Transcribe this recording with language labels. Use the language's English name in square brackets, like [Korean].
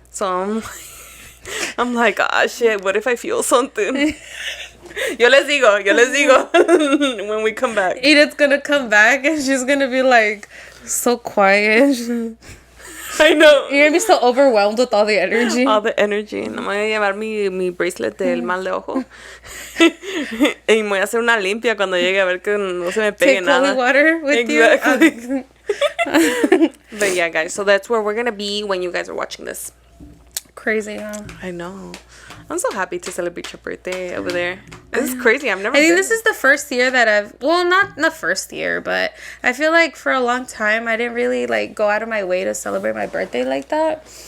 [English] So I'm like, shit, what if I feel something? [Spanish] Yo les digo [English] when we come back. Edith's gonna come back and she's gonna be like so quiet. I know. You're gonna be so overwhelmed with all the energy. All the energy. [Spanish] No me voy a llevar mi bracelet del mal de ojo. Y me voy a hacer una limpia cuando llegue a ver que no se me pegue nada. [English] Take holy water with you. But yeah, guys, so that's where we're gonna be when you guys are watching this. Crazy, huh? I know. I'm so happy to celebrate your birthday over there. This is crazy. I've never I think this is the first year that not the first year, but I feel like for a long time I didn't really like go out of my way to celebrate my birthday like that.